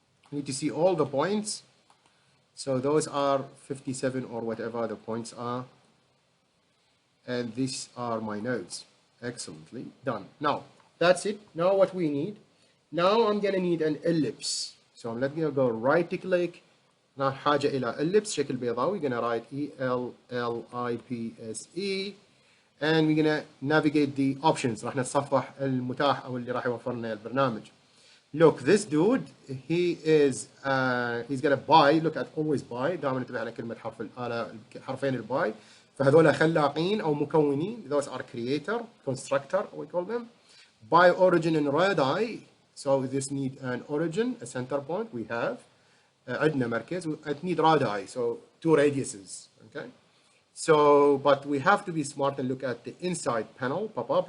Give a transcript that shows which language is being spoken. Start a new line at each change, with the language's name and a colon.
English: You need to see all the points. So those are 57 or whatever the points are, and these are my nodes. Excellently done. Now that's it. Now what we need. Now I'm gonna need an ellipse. So I'm letting you go right click.
Arabic: Now حاجة إلى ellipse شكل بيضاوي.
English: We're gonna write ELLIPSE, and we're gonna navigate the options.
Arabic: راح نتصفح المتاح أو اللي راح يوفر لنا البرنامج. Look, this dude, he's gonna buy. Look at always buy. دائما انتبه على كلمة حرف الآلة حرفين الباي. فهذول خلاقين أو مكونين.
English: Those are creator, constructor, we call them. ByOrigin and Radii So this need an origin, a center point. We have
Arabic: عندنا مركز.
English: It need radii, so 2 radiuses. Okay. So, but we have to be smart and look at the inside panel pop up.